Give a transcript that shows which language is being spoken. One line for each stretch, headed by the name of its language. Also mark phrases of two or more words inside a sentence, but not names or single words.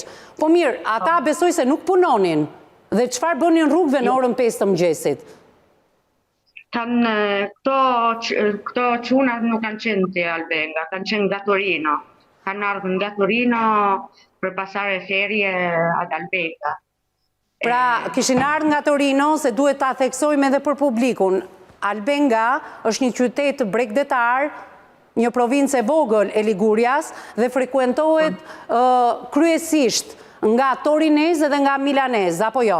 Albanian: Po mirë, ata besoj se nuk punonin. Dhe çfarë bënin rrugëve në orën 5 të mëngjesit? Këto çunat nuk kanë qenë te Albenga, kanë qenë nga Torino. Kanë ardhur nga Torino për
Italian: pasare ferie ad Albenga.
Albanian: Pra, kishin ardhur nga Torino, se duhet ta theksojmë edhe për publikun. Albenga është një qytet bregdetar, një provincë e vogël e Ligurias dhe frekuentohet kryesisht nga torinezë dhe nga milanezë, apo jo?